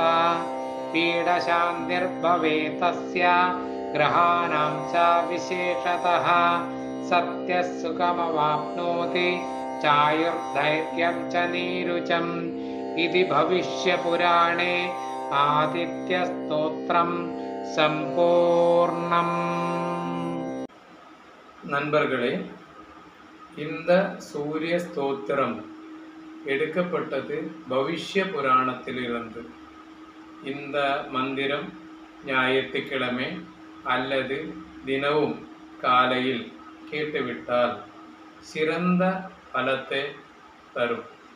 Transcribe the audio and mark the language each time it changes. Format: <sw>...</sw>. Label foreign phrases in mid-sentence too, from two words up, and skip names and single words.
<sa>पीडशान्तिर्भवेत् तस्य ग्रहाणां च विशेषतः. सत्यः सुखमवाप्नोति चायुर्धैर्यं च नीरुचम्. इति भविष्यपुराणे आदित्यस्तोत्रं சம்பூர்ணம்.</sa> <ta>நண்பர்களே, இந்த சூரிய ஸ்தோத்திரம் எடுக்கப்பட்டது பவிஷ்ய புராணத்திலிருந்து. இந்த மந்திரம் ஞாயிற்றுக்கிழமை அல்லது தினமும் காலையில் கேட்டுவிட்டால் சிறந்த பலத்தை தரும்.</ta>